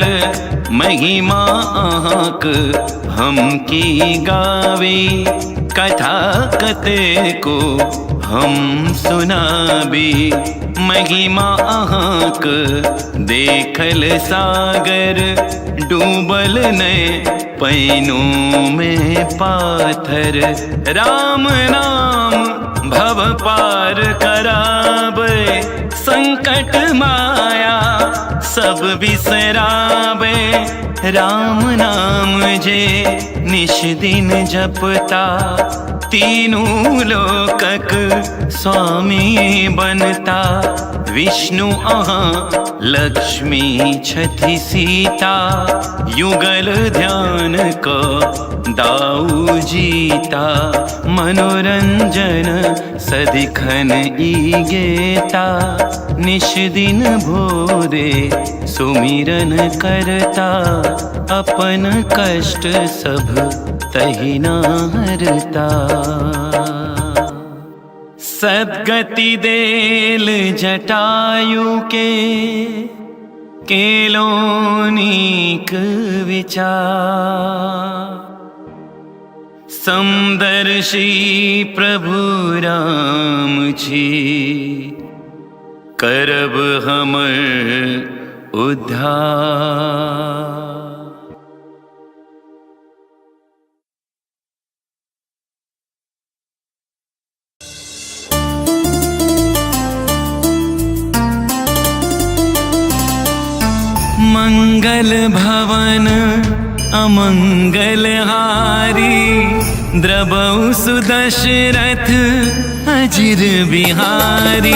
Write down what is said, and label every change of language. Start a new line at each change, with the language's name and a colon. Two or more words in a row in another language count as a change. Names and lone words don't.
Maithili: महिमा आहाँक हम की गावी, कथा कते को हम सुनाबी। महिमा आहाँक देखल सागर, डूबल ने पैनों में पाथर। राम नाम भव पार कराबे, संकट माया सब बिसराबे। राम नाम जे निश दिन जपता, तीनों लोकक स्वामी बनता, विष्णु अहाँ लक्ष्मी छथि सीता, युगल ध्यान को दाऊ जीता, मनोरंजन सदिखन ई गेता, निश दिन भोरे सुमिरन करता, अपन कष्ट सब तहि न हरता। सद्गति देल जटायु के, केलोनीक विचार, समदर्शी प्रभु राम छी, करब हमर उद्धार।
Awadhi: मंगल भवन अमंगल हारी, द्रबहु सुदशरथ अजिर बिहारी।